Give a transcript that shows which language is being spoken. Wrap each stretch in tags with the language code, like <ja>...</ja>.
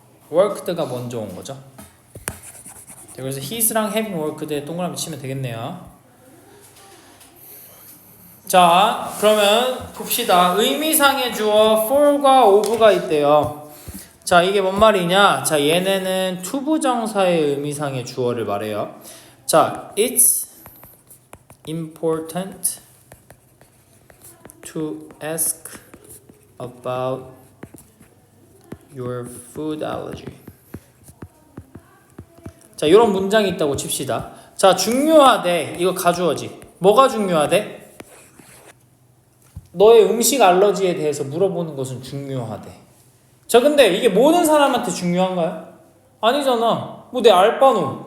<ko>worked가 먼저 온 거죠. 그래서 his랑 having worked에 동그라미 치면 되겠네요. 자, 그러면 봅시다. 의미상의 주어 for과 of가 있대요. 자, 이게 뭔 말이냐? 자, 얘네는 투부정사의 의미상의 주어를 말해요. 자,</ko> <en>it's important to ask about your food allergy.</en> <ko>자, 이런 문장이 있다고 칩시다. 자, 중요하대. 이거 가주어지. 뭐가 중요하대? 너의 음식 알러지에 대해서 물어보는 것은 중요하대. 자, 근데 이게 모든 사람한테 중요한가요? 아니잖아. 뭐 내 알바노.</ko>